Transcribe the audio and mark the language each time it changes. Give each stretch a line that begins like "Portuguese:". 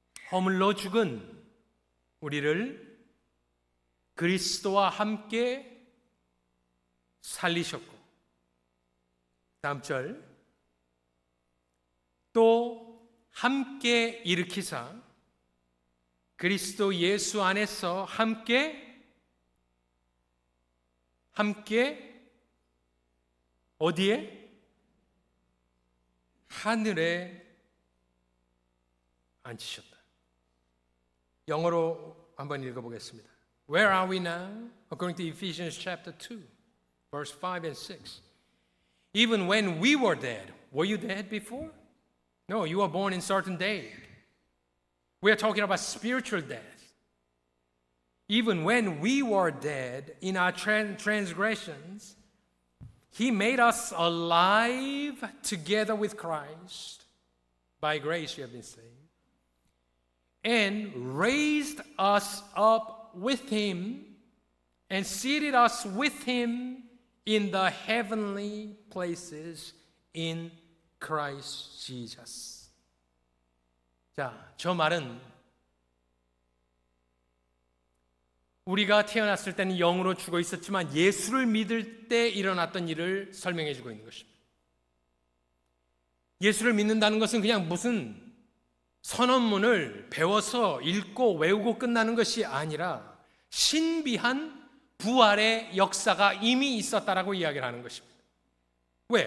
Korean: 허물로 죽은 우리를 그리스도와 함께 살리셨고, 다음 절, 또 함께 일으키사 그리스도 예수 안에서 함께 어디에? 하늘에 앉히셨다. 영어로 한번 읽어보겠습니다.
English: Where are we now? According to Ephesians chapter 2, verse 5 and 6. Even when we were dead, were you dead before? No, you were born in certain day. We are talking about spiritual death. Even when we were dead in our transgressions, He made us alive together with Christ. By grace you have been saved. And raised us up with Him and seated us with Him in the heavenly places in Christ Jesus.
Korean: 자, 저 말은 우리가 태어났을 때는 영으로 죽어 있었지만 예수를 믿을 때 일어났던 일을 설명해 주고 있는 것입니다. 예수를 믿는다는 것은 그냥 무슨 선언문을 배워서 읽고 외우고 끝나는 것이 아니라 신비한 부활의 역사가 이미 있었다라고 이야기를 하는 것입니다. 왜?